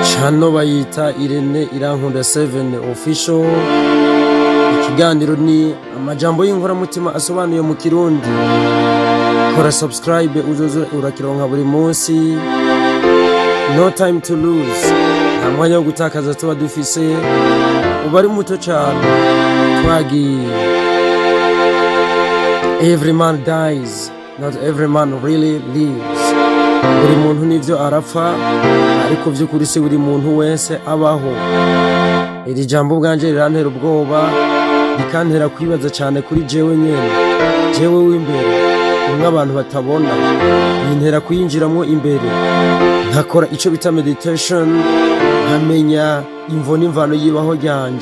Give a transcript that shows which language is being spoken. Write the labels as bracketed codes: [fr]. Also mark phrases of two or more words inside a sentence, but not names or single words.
[rn] hano bayita Irene Irankunda 7 official. Ikiganiro ni amajambo y'inkoramutima asobanuye mu Kirundi. Kora subscribe uzoze urakironka buri munsi. [en] No time to lose. [rn] Nta mwanya wo gutakaza tuba dufise. Ubari muto cyane twagiye. [en] Every man dies, not every man really lives. [rn] Buri muntu nivyo arapfa, ariko vy'ukuri si buri muntu wese abaho. Iri jambo bwanje rirantera ubwoba, rikantera kwibaza cyane kuri jewe nyene, jewe w'imbere, umwe abantu batabona, bintera kuyinjiramwo imbere, nkakora ico bita meditation, nkamenya imvo n'imvano yibaho ryanje.